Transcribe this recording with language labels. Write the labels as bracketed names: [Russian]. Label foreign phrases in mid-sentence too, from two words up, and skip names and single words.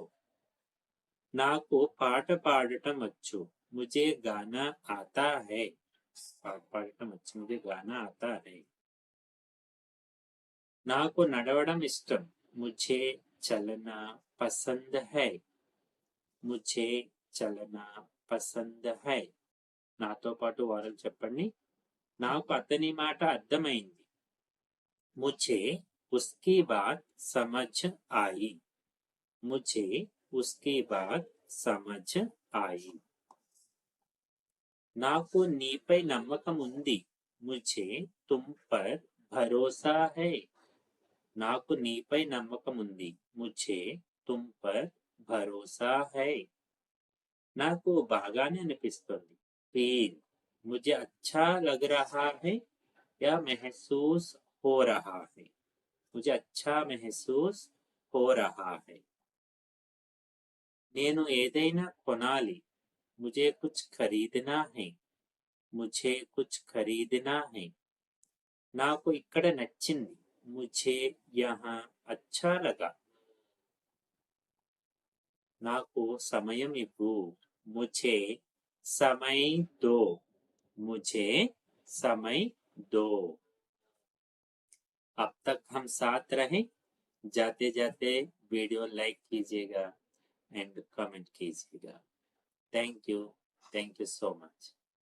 [Telugu] నాకు పాట పాడటం వచ్చు, [Hindi] मुझे गाना आता है, [Telugu] పాట పాడటం వచ్చు, [Hindi] मुझे गाना आता है. [Telugu] నాకు నడవడం ఇష్టం, [Hindi] मुझे चलना पसंद है, मुझे चलना पसंद है. [Telugu] నాతో పాటు వారలు చెప్పండి. నాకు అతని మాట అర్థమైంది, [Hindi] मुझे उसकी बात समझ आई, मुझे उसकी बात समझ आई. [Telugu] నాకు నీపై నమ్మకం ఉంది, [Hindi] मुझे तुम पर भरोसा है, [Telugu] నాకు నీపై నమ్మకం ఉంది, [Hindi] मुझे तुम पर भरोसा है. [Telugu] నాకు బాగానే అనిపిస్తుంది, [Hindi] फील, मुझे अच्छा लग रहा है या महसूस हो रहा है, मुझे अच्छा महसूस हो रहा है. [Telugu] నేను ఏదైనా కొనాలి, [Hindi] मुझे कुछ खरीदना है, मुझे कुछ खरीदना है. [Telugu] నాకు ఇక్కడ నచ్చింది, [Hindi] मुझे यहाँ अच्छा लगा. [Telugu] నాకు సమయం ఇవ్వు, [Hindi] मुझे समय दो, मुझे समय दो. अब तक हम साथ रहे. जाते जाते [English] video like [Hindi] कीजिएगा [English] and comment [Hindi] कीजिएगा. [English] thank you so much.